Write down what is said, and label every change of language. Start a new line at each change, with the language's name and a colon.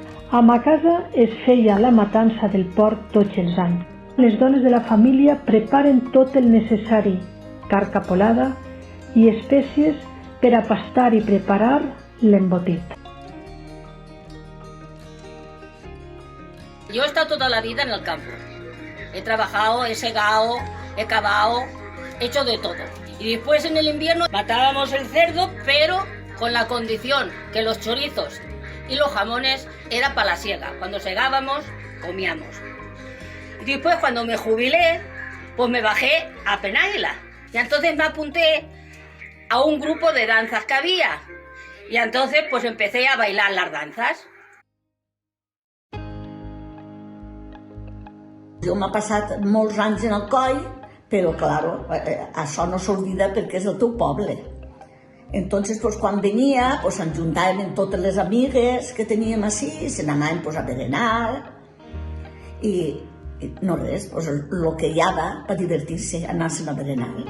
Catalan: A ma casa es feia la matança del porc tots els anys. Les dones de la família preparen tot el necessari, carn capolada i espècies per a pastar i preparar l'embotit.
Spanish: Yo he estado toda la vida en el campo. He trabajado, he segado, he cavado, he hecho de todo. Y después en el invierno matábamos el cerdo, pero con la condición que los chorizos y los jamones era para la siega. Cuando segábamos, comíamos. Y después cuando me jubilé, pues me bajé a Penàguila. Y entonces me apunté a un grupo de danzas que había. Y entonces pues empecé a bailar las danzas.
Catalan: Jo m'ha passat molts anys en el coll, però, claro, això no s'oblida perquè és el teu poble. Entonces, pues, quan venia, pues, ens juntàvem totes les amigues que teníem així, se n'anàvem pues, a berenar, i no res, pues, el que hi havia per divertir-se, anar-se'n a berenar.